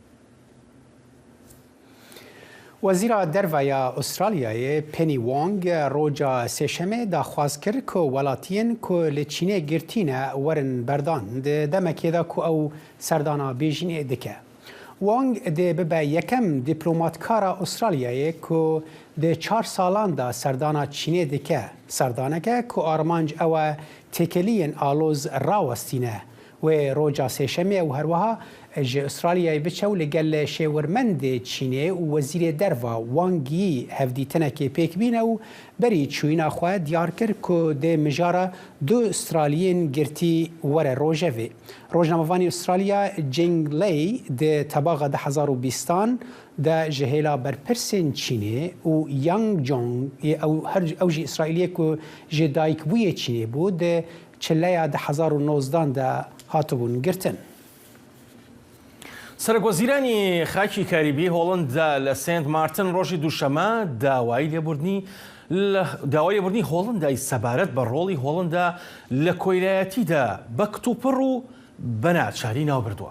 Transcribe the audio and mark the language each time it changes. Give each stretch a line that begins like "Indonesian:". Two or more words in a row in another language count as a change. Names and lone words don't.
Kurdish: وەزیرە دەرڤایە ئوسترالیایە پێنی وانگ ڕۆژە سێشەمێ داخواز کرد کە وڵاتیان کە لە چینێ گرتینە وەرن بەردان دەمەکێدا کە ئەو سەردانە بێژینێ دکە. وانگ دێ ببە یەکەم دیپلۆماتکارە ئوسترالیایە کە دێ 4 ساڵاندا سەردانە چینێ دکە سەردانەکە کە ئارمانج ئەوە تێکەلیەن ئالۆز ڕاوەستینە و ڕۆژە سێشەمێ و هەروەها ji Australyayê biçew li gel şêwirmendê Çînê û wezîrê derva Wangî hevdîtinekê pêkbîne û berî çûyîna xwe diyar kir ku dê mijara du Astraliyên girtî were rojevê. Rojnamevanî Astralya Jinglei di tebaxa 2020 de ji hêla berpirsên Çînê û Yangjong ew jî İsraîliyê ku ji dayikbûyê Çînê bû di çilleya 2019 de hatibûn girtin.
Central Kurdish: سەرۆکوەزیرانی خاکی کاریبی هۆڵنددا لە سنت مارتن ڕۆژی دووشەمە داوای لێبوردنی هۆڵندای سەبارەت بە ڕۆڵی هۆڵندا لە کۆیلایەتیدا بە کتوپڕ و بەناچاری ناوبردووە.